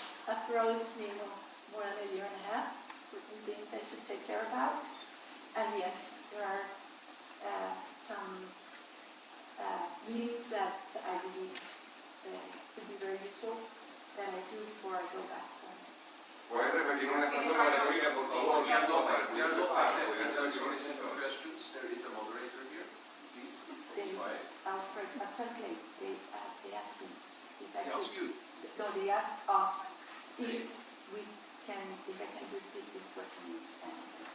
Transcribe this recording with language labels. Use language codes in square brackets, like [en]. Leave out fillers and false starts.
[en] After all, it's been more than a year and a half, certain things I should take care about. And yes, there are some meetings that I believe could be very useful that I do before I go back home. [es] ¿Puedes repetir una cosa, María Corina, por favor? [en] There is a moderator here, please. I'll translate. They asked me if I They asked you? No, they asked us if I can repeat this question in Spanish.